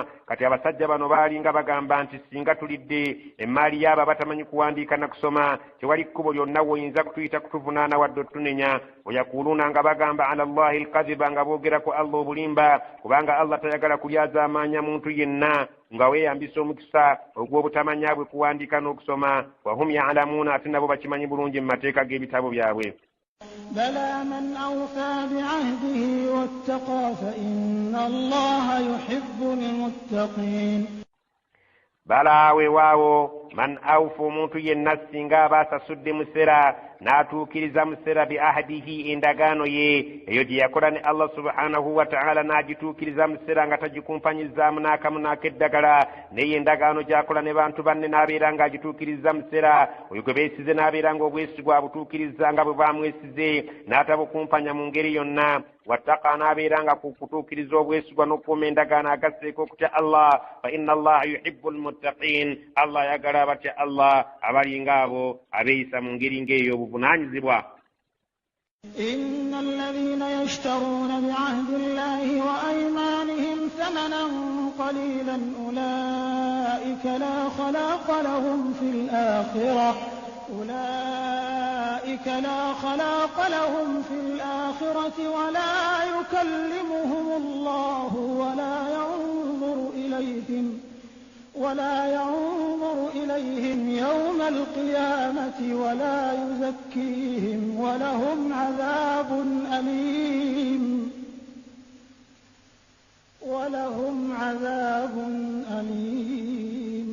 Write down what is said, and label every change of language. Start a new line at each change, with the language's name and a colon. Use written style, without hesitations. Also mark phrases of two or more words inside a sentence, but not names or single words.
Ganda: Kati abasajja bano baali nga bagamba nti singa tulidde emmaali y'abo abatamanyi kuwandiika na kusoma, tewali kkubo lyonna woyinza kutuyita kutuvunaana wadde otunenya. Wayakuluuna, nga bagamba
Arabic: على الله الكذب,
Ganda: nga boogera ku Allah obulimba, kubanga Allah tayagala kulyaza amaanya muntu yenna nga weeyambisa omukisa ogw'obutamanya bwe kuwandiika n'okusoma.
Arabic: وهم يعلمون,
Ganda: ate nabo bakimanyi bulungi mu mateeka g'ebitabo byabwe.
Arabic: بلى من أوفى بعهده واتقى فإن الله يحب المتقين
Ganda: bala weewaawo
Arabic: من أوفى
Ganda: omuntu yenna singa aba asasudde mu ssera n'atuukiriza mu ssera
Arabic: بعهده
Ganda: endagaano ye eyo gye yakola ne Allah
Arabic: سبحانه وتعالى
Ganda: n'agituukiriza mu ssera nga tagikumpanyizaamu n'akamu n'akeddagala naye endagaano gy'akola ne bantu banne n'abeera ng'agituukiriza mu ssera oyo gwe beesize n'abeera ng'obwesigwa abutuukiriza nga bwe bamwesize n'atabukumpanya mu ngeri yonna wattaqa n'abeera nga kukutuukiriza obwesigwa n'okukuuma endagaano agasseeko okutya Allah
Arabic: فإن الله يحب المتقين
Ganda: Allah yagala abatya Allah abalinga abo abeeyisa mu ngeri ng'eyo obuvunaanyizibwa
Arabic: إن الذين يشترون بعهد الله وأيمانهم ثمنا قليلا أولئك لا خلاق لهم في الآخرة ولا يكلمهم الله ولا ينظر إليهم يوم القيامة ولا يزكيهم ولهم عذاب أليم